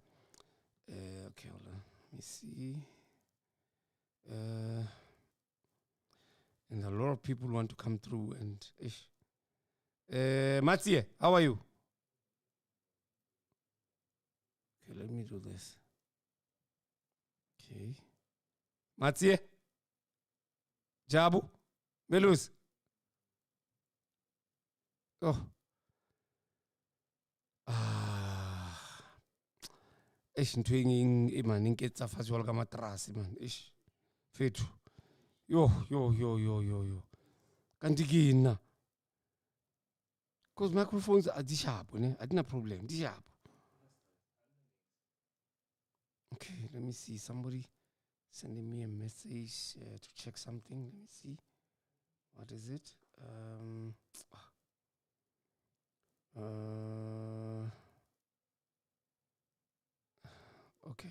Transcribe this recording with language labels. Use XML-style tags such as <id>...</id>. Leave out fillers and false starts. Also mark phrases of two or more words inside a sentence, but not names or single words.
<en>Okay, hold on. Let me see. And a lot of people want to come through. And Matsie, how are you? Okay, let me do this. Okay. Matsie? Jabu? Melus?</en> <st>Oh. Ish ntwing imani nketsa fatshe jwalo ka materase man. Ish. Fethu. Yo. Kanti ke nna.</st> <en>Because microphones are di sharp, ne? I didn't have problem. Di sharp. Okay, let me see. Somebody sending me a message to check something. Let me see. What is it? Okay.</en>